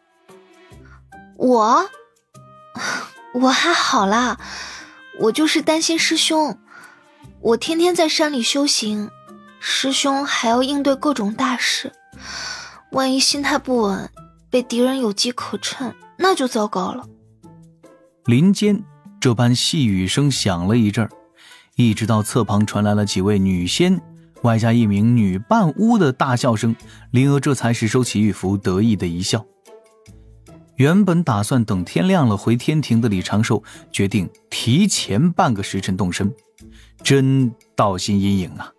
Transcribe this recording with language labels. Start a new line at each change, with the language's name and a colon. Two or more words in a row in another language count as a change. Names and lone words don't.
Chinese: 我還好啦，我就是擔心師兄，我天天在山裡修行，師兄還要應對各種大事，萬一心態不穩，被敵人有機可乘，那就糟糕了。林間這般細語聲響了一陣，一直到側旁傳來了幾位女仙外加一名女伴巫的大笑聲，林娥這才是收起玉符，得意的一笑。原本打算等天亮了回天庭的李長壽決定提前半個時辰動身， 真道心阴影啊！